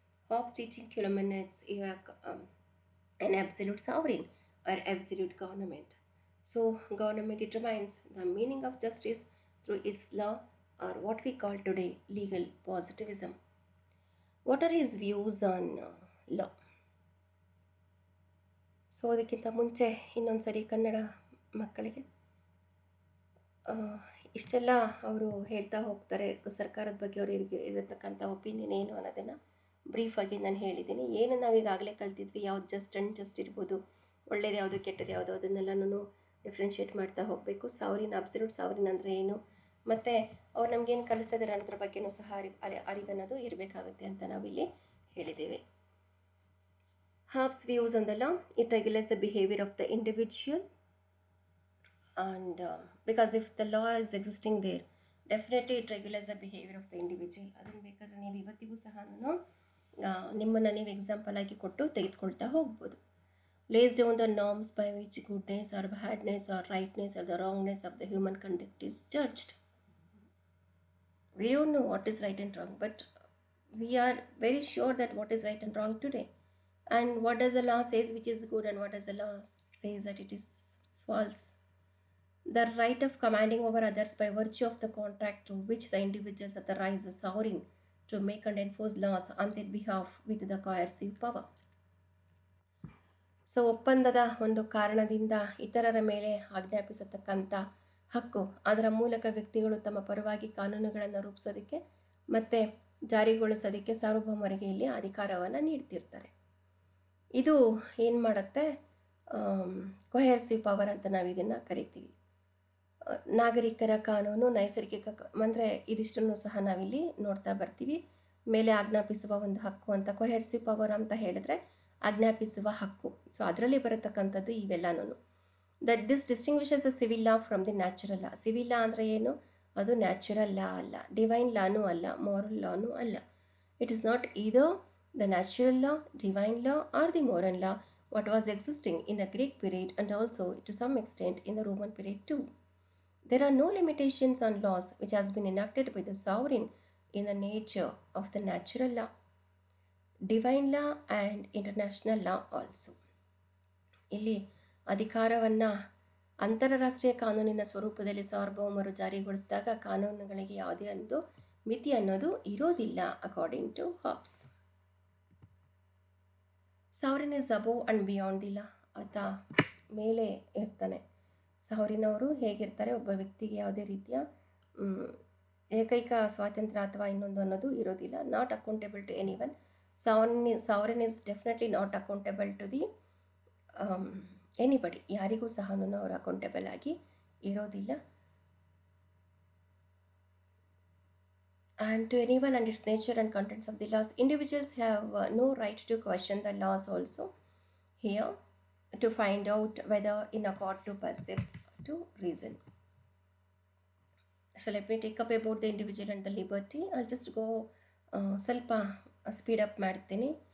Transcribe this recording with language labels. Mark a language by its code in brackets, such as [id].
[en] Hobbes' teaching culminates an absolute sovereign or absolute government. So, government determines the meaning of justice through its law, or what we call today legal positivism. What are his views on law? [kn] So ಅದಕ್ಕಿಂತ ಮುಂಚೆ ಇನ್ನೊಂದು ಸರಿ ಕನ್ನಡ ಮಕ್ಕಳಿಗೆ ಇಷ್ಟೆಲ್ಲ ಅವರು ಹೇಳ್ತಾ ಹೋಗ್ತಾರೆ ಸರ್ಕಾರದ ಬಗ್ಗೆ ಅವರಿಗೆ ಇರತಕ್ಕಂಥ ಒಪಿನಿಯನ್ ಏನು ಅನ್ನೋದನ್ನು ಬ್ರೀಫಾಗಿ ನಾನು ಹೇಳಿದ್ದೀನಿ. ಏನು ನಾವೀಗಾಗಲೇ ಕಲ್ತಿದ್ವಿ, ಯಾವ್ದು ಜಸ್ಟ್ ಆ್ಯಂಡ್ ಜಸ್ಟ್ ಇರ್ಬೋದು, ಒಳ್ಳೇದು ಯಾವುದು ಕೆಟ್ಟದ್ದು ಯಾವುದು, ಅದನ್ನೆಲ್ಲನೂ ಡಿಫ್ರೆನ್ಷಿಯೇಟ್ ಮಾಡ್ತಾ ಹೋಗಬೇಕು. ಸಾವರಿನ್ ಅಬ್ಸಲ್ಯೂಟ್ ಸಾವರಿನ್ ಅಂದರೆ ಏನು, ಮತ್ತು ಅವ್ರು ನಮಗೇನು ಕಲಿಸಿದಾರೆ ಅನ್ನೋದ್ರ ಬಗ್ಗೆಯೂ ಸಹ ಅರಿವನ್ನೋದು ಇರಬೇಕಾಗುತ್ತೆ ಅಂತ ನಾವಿಲ್ಲಿ ಹೇಳಿದ್ದೇವೆ. [en] Hobbes' views on the law, it regulates the behavior of the individual, and because if the law is existing there, definitely it regulates the behavior of the individual. [kn] ಅದನ್ನು ಬೇಕಾದ್ರೆ ನೀವು ಇವತ್ತಿಗೂ ಸಹ ನಿಮ್ಮನ್ನು ನೀವು ಎಕ್ಸಾಂಪಲ್ ಆಗಿ ಕೊಟ್ಟು ತೆಗೆದುಕೊಳ್ತಾ ಹೋಗ್ಬೋದು. [en] lays down the norms by which goodness or badness or rightness or the wrongness of the human conduct is judged. We don't know what is right and wrong, but we are very sure that what is right and wrong today. And what does the law says which is good, and what does the law says that it is false. The right of commanding over others by virtue of the contract through which the individuals authorize the sovereign to make and enforce laws on their behalf with the coercive power. [kn] So ಒಪ್ಪಂದದ ಒಂದು ಕಾರಣದಿಂದ ಇತರರ ಮೇಲೆ ಆಜ್ಞಾಪಿಸತಕ್ಕಂಥ ಹಕ್ಕು, ಅದರ ಮೂಲಕ ವ್ಯಕ್ತಿಗಳು ತಮ್ಮ ಪರವಾಗಿ ಕಾನೂನುಗಳನ್ನು ರೂಪಿಸೋದಕ್ಕೆ ಮತ್ತು ಜಾರಿಗೊಳಿಸೋದಕ್ಕೆ ಸಾರ್ವಭೌಮರಿಗೆ ಇಲ್ಲಿ ಅಧಿಕಾರವನ್ನು ನೀಡ್ತಿರ್ತಾರೆ. ಇದು ಏನು ಮಾಡುತ್ತೆ, ಕೊಹೆರ್ಸಿವ್ ಪವರ್ ಅಂತ ನಾವು ಇದನ್ನು ಕರಿತೀವಿ. ನಾಗರಿಕರ ಕಾನೂನು, ನೈಸರ್ಗಿಕ ಅಂದರೆ ಇದಿಷ್ಟನ್ನು ಸಹ ನಾವಿಲ್ಲಿ ನೋಡ್ತಾ ಬರ್ತೀವಿ. ಮೇಲೆ ಆಜ್ಞಾಪಿಸುವ ಒಂದು ಹಕ್ಕು ಅಂತ, ಕೊಹೆರ್ಸಿವ್ ಪವರ್ ಅಂತ ಹೇಳಿದ್ರೆ ಆಜ್ಞಾಪಿಸುವ ಹಕ್ಕು. ಸೊ ಅದರಲ್ಲಿ ಬರತಕ್ಕಂಥದ್ದು ಇವೆಲ್ಲನೂ. [en] That this distinguishes the civil law from the natural law. [kn] Civil ಲಾ ಅಂದರೆ ಏನು, ಅದು ನ್ಯಾಚುರಲ್ ಲಾ ಅಲ್ಲ, ಡಿವೈನ್ ಲಾನೂ ಅಲ್ಲ, ಮಾರಲ್ ಲಾನೂ ಅಲ್ಲ. [en] It is not either the natural law, divine law, or the moral law, what was existing in the Greek period and also to some extent in the Roman period too. There are no limitations on laws which has been enacted by the sovereign in the nature of the natural law, divine law and international law also. [kn] ಇಲ್ಲಿ ಅಧಿಕಾರವನ್ನು ಅಂತಾರಾಷ್ಟ್ರೀಯ ಕಾನೂನಿನ ಸ್ವರೂಪದಲ್ಲಿ ಸಾರ್ವಭೌಮರು ಜಾರಿಗೊಳಿಸಿದಾಗ ಕಾನೂನುಗಳಿಗೆ ಯಾವುದೇ ಒಂದು ಮಿತಿ ಅನ್ನೋದು ಇರೋದಿಲ್ಲ, [en] According to Hobbes. Sovereign is above and beyond the law. [kn] ಆತ ಮೇಲೆ ಇರ್ತಾನೆ. ಸಾವರಿನ್ ಅವರು ಹೇಗಿರ್ತಾರೆ, ಒಬ್ಬ ವ್ಯಕ್ತಿಗೆ ಯಾವುದೇ ರೀತಿಯ ಏಕೈಕ ಸ್ವಾತಂತ್ರ್ಯ ಅಥವಾ ಇನ್ನೊಂದು ಅನ್ನೋದು ಇರೋದಿಲ್ಲ. [en] Not accountable to any one. Sovereign is definitely not accountable to the anybody. [kn] ಯಾರಿಗೂ ಸಹ ಅವರು ಅಕೌಂಟೇಬಲ್ ಆಗಿ ಇರೋದಿಲ್ಲ. [en] And to anyone and its nature and contents of the laws, individuals have no right to question the laws also here to find out whether in accord to percepts to reason. So let me take up about the individual and the liberty. I'll just go [kn] ಸ್ವಲ್ಪ speed up ಮಾಡ್ತೀನಿ.